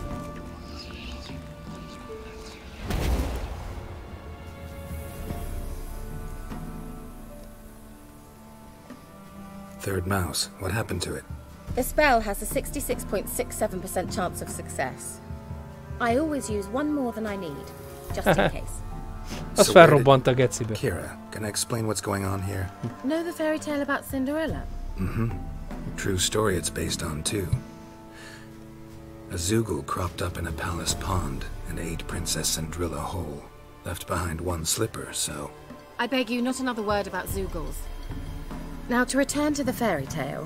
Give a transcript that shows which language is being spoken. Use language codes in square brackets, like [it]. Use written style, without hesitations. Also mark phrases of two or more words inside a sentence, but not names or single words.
[en] Third mouse. What happened to it? The spell has a 66.67% chance of success. I always use one more than I need, just in case. [hu] Az felrobbant a gecibe. [en] Keira, can I explain what's going on here? Know the fairy tale about Cinderella? Mm-hmm. True story it's based on, too. A Zoogle cropped up in a palace pond and ate Princess Cinderella whole. Left behind one slipper, so... I beg you, not another word about Zoogles. Now, to return to the fairy tale.